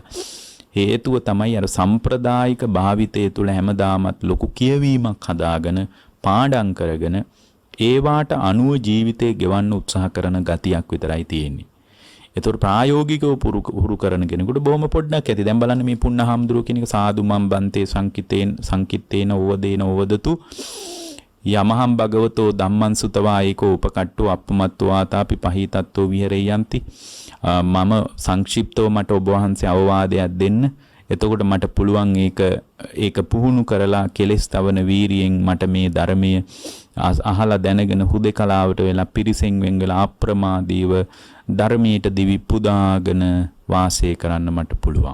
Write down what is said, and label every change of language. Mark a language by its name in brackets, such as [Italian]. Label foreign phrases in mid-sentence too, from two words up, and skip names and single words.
[Sinhala] හේතුව තමයි අර සම්ප්‍රදායික භාවිතය තුළ හැමදාමත් ලොකු කියවීමක් හදාගෙන පාඩම් කරගෙන ඒවාට අනුව ජීවිතේ ගෙවන්න උත්සාහ කරන ගතියක් විතරයි තියෙන්නේ. ඒතකොට ප්‍රායෝගිකව පුරු කරන කෙනෙකුට බොහොම පොඩ්ඩක් ඇති. දැන් බලන්න මේ පුන්නහම්දුරුව කියන එක [Pali] සාදු මම් බන්තේ සංකිත්තේන ඕවදේන ඕවදතු යමහම් භගවතෝ ධම්මං සුතවා ඒකෝ උපකට්ඨෝ අප්පමත්තෝ ආතාපි පහීතත්තෝ විහෙරෙයන්ති. [Sinhala] මම සංක්ෂිප්තව මට ඔබ වහන්සේ අවවාදයක් දෙන්න. එතකොට මට පුළුවන් ඒක පුහුණු කරලා කෙලස් තවන වීරියෙන් මට මේ ධර්මයේ අහලා දැනගෙන හුදේකලාවට වෙලා පිරිසෙන් වෙන් වෙලා අප්‍රමාදීව ධර්මයට දිවි පුදාගෙන වාසය කරන්න මට පුළුවන්.